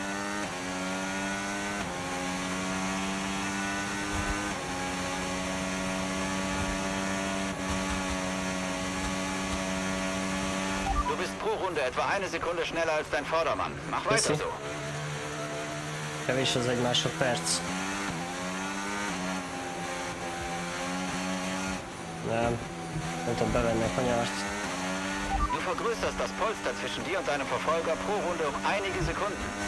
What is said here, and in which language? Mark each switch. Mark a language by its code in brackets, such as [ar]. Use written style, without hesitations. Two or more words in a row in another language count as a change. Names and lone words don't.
[de] Du bist pro Runde etwa 1 Sekunde schneller als dein Vordermann. Mach weiter so. [hu] Kevés az 1 másodperc. Nem tudom bevenni a kanyart. [de] Du vergrößerst das Polster zwischen dir und deinem Verfolger pro Runde um einige Sekunden.